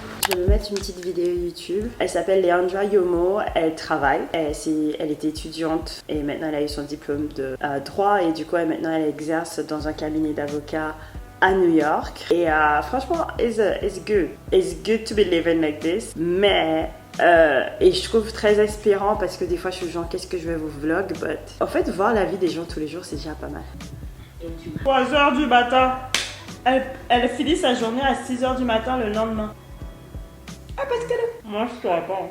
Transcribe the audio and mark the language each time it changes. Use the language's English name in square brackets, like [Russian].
[French] Je vais mettre une petite vidéo YouTube. Elle s'appelle Leandra Yomo. Elle travaille. Elle était étudiante et maintenant elle a eu son diplôme de droit et du coup maintenant elle exerce dans un cabinet d'avocats à New York. Et franchement, [English] it's good. It's good to be living like this. [French] Mais et je trouve très inspirant parce que des fois je suis genre qu'est-ce que je vais vous vlog, but en fait voir la vie des gens tous les jours c'est déjà pas mal. 3h du matin. Elle finit sa journée à 6h du matin le lendemain. Ah parce qu'elle... Moi je saurais pas.